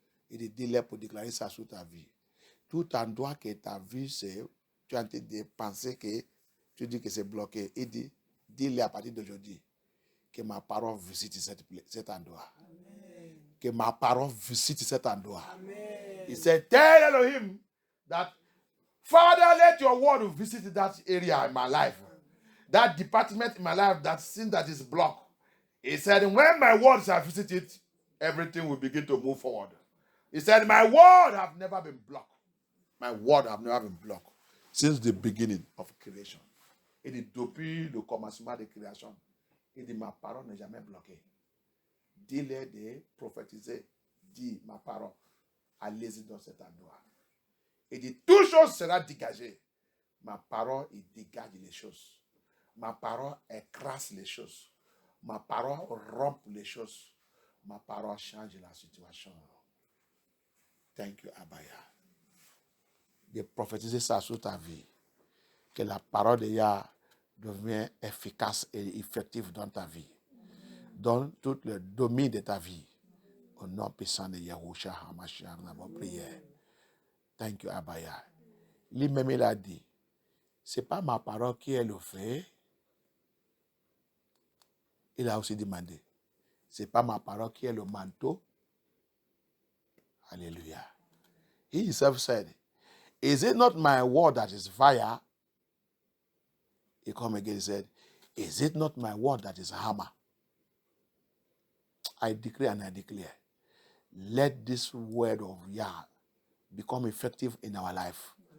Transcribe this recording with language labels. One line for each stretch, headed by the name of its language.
French: Il dit pour déclarer ça sur ta vie. Tout endroit que ta vie, tu es en train de penser que tu dis que c'est bloqué. Il dit, dis-le à partir d'aujourd'hui que ma parole visite cet endroit. Amen. Que ma parole visite cet endroit. Amen.
English: He said, tell Elohim that, Father, let your word visit that area in my life. That department in my life, that sin that is blocked. He said, when my words are visited, everything will begin to move forward. He said, my word have never been blocked. My word have never been blocked since the beginning of creation.
French: Et depuis le commencement de création, il dit, ma parole n'est jamais bloquée. Dis-le de prophétiser, dis ma parole, allez-y dans cet endroit. Il dit, toute chose sera dégagée. Ma parole, il dégage les choses. Ma parole écrase les choses. Ma parole rompt les choses. Ma parole change la situation.
English: Thank you, Abaya.
French: De prophétiser ça sur ta vie. Que la parole de Yah devienne efficace et effective dans ta vie. Dans tout le domaine de ta vie. Au nom puissant de Yahushua HaMashiach, nous avons prié.
English: Thank you, Abaya.
French: Lui-même, il a dit, c'est pas ma parole qui est le fait. Il a aussi demandé, C'est pas ma parole qui est le manteau. Hallelujah.
English: He himself said, is it not my word that is fire? He come again and said, is it not my word that is hammer? I decree and I declare, let this word of Yah become effective in our life.